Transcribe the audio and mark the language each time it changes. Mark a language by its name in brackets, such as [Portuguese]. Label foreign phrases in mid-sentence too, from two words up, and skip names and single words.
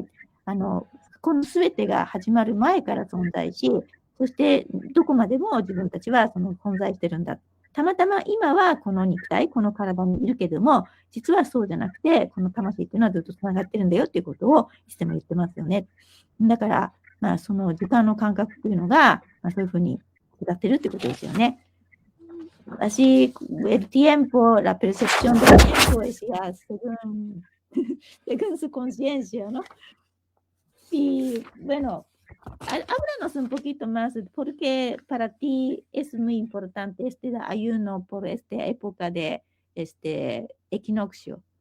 [Japanese] このすべてが始まる前から存在し、そしてどこまでも自分たちは存在してるんだ。たまたま今はこの肉体、この体にいるけども、実はそうじゃなくて、この魂っていうのはずっとつながってるんだよっていうことをいつでも言ってますよね。だから、その時間の感覚っていうのが、そういうふうに下ってるってことですよね。 [Spanish] Así, el tiempo, la percepción del tiempo es ya según su conciencia, ¿no? Y bueno, háblanos un poquito más, porque para ti es muy importante este ayuno por esta época de este equinoccio.